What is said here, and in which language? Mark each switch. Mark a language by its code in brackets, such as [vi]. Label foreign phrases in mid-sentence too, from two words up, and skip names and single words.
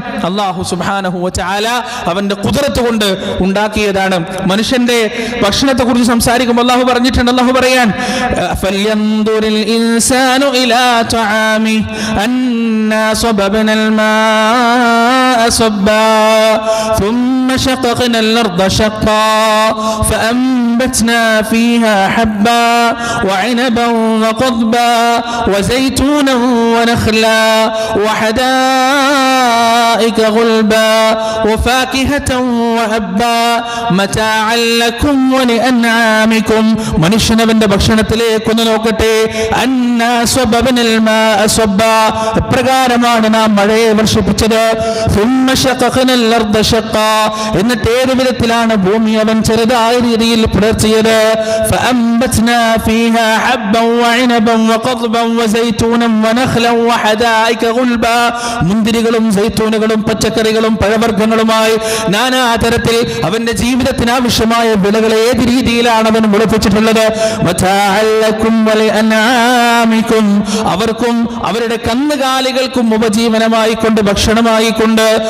[ml] അല്ലാഹു [ar] سبحانه وتعالى [ml] അവന്റെ ഖുദ്റത്ത് കൊണ്ട് ഉണ്ടാക്കിയതാണ്. മനുഷ്യന്റെ ഭക്ഷണത്തെ കുറിച്ച് സംസാരിക്കുമ്പോൾ അല്ലാഹു പറഞ്ഞിട്ടുണ്ട്. അല്ലാഹു പറയാൻ [ar] فلينظر الإنسان إلى طعامه أنا صببنا الماء صبا ثم شققنا الأرض شقا فأنبتنا فيها حبا وعنبا وقضبا وزيتونا ونخلا وحدائق غلبا وفاكهة وأبا متاعا لكم ولأنعامكم. [ml] മനുഷ്യനവന്റെ ഭക്ഷണത്തിലേക്ക് ഒന്ന് നോക്കട്ടെ. [ar] أنا صببنا الماء صبا, [ml] എപ്രകാരമാണ് നാം മഴയെ വർഷിപ്പിച്ചത്. [ar] ثم شققنا الأرض شقا, [ml] എന്നിട്ട് ഏത് വിധത്തിലാണ് ഭൂമി അവൻ ചെറുതായ രീതിയിൽ പുലർത്തിയത്. [ar] فأنبتنا فيها حبا وعنبا وقضبا وزيتونا ونخلا وحدائق غلبا, [ml] മുന്തിരികളും സൈത്തൂനുകളും പച്ചക്കറികളും പഴവർഗ്ഗങ്ങളുമായി നാനാതരത്തിൽ അവന്റെ ജീവിതത്തിന് ആവശ്യമായ വിളകൾ ഏത് രീതിയിലാണ് അവൻ മുളപ്പിച്ചിട്ടുള്ളത്. അവർക്കും അവരുടെ കന്നുകാലികൾക്കും ഉപജീവനമായി കൊണ്ട് ഭക്ഷണമായി കൊണ്ട്.